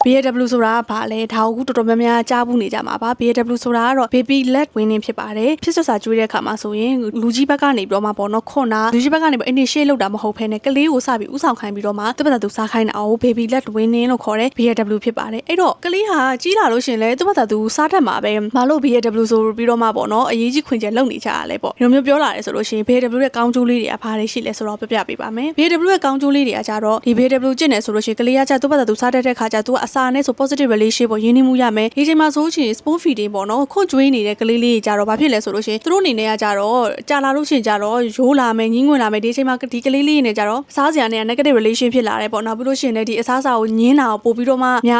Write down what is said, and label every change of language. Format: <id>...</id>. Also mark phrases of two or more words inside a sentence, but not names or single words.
<my>BAW ဆိုတာကဘာလဲဒါကိုတော်တော်များများကြားဘူးနေကြမှာပါ BAW ဆိုတာကတော့</my> <en>baby led winning</en> <my>ဖြစ်ပါတယ်ဖြစ်စွာကျွေးတဲ့အခါမှာဆိုရင်လူကြီးဘက်ကနေပြီးတော့မှပေါ့နော်ခွန်တာလူကြီးဘက်ကနေပြီး initiate လုပ်တာမဟုတ်ဘဲနဲ့ကလေးကိုစပြီးဥ ဆောင်ခိုင်းပြီးတော့မှသူ့ဘာသာသူစားခိုင်းတာကို</my> <en>baby led winning</en> <my>လို့ခေါ်တဲ့ BAW ဖြစ်ပါတယ်အဲ့တော့ကလေးဟာကြီးလာလို့ရှင်လဲသူ့ဘာသာသူစားတတ်မှာပဲမလို့ BAW ဆိုပြီးတော့မှ ပေါ့နော်အရေးကြီးခွင့်ချက်လုပ်နေကြရလဲပေါ့ဒီလိုမျိုးပြောလာတယ်ဆိုလို့ရှင် BAW ရဲ့ကောင်းကျိုးလေးတွေကဘာတွေရှိလဲဆိုတော့ပြပြပေးပါမယ် BAW ရဲ့ကောင်းကျိုးလေးတွေကကြတော့ဒီ BAW ကျင့်တယ်ဆိုလို့ရှင်ကလေးကကြသူ့ဘာသာသူစားတတ်တဲ့ခါကျသူကအစာနဲ့ဆို</my> <en>positive relationship</en> <my>ပေါ့ရင်းနှီးမှုရမယ်ဒီချိန်မှာဆိုရှင်</my> <en>spoon feeding</en> <my>ပေါ့နော်ခွန်ကျွေးနေတဲ့ကလေးလေးကြတော့ဘာဖြစ်လဲဆိုလို့ရှင်သူတို့အနေနဲ့ကကြတော့ကြာလာလို့ရှင်ကြတော့ရိုးလာမယ်ညှင်းငွေလာမယ်ဒီချိန်မှာဒီကလေးလေးနဲ့ကြတော့စားစရာနဲ့</my> <en>negative relation</en> <my>ဖြစ်လာတယ်ပေါ့နောက်ပြီးလို့ရှင်လည်းဒီအစားအစာကိုညင်းတာကိုပို့ပြီးတော့မှများ</my>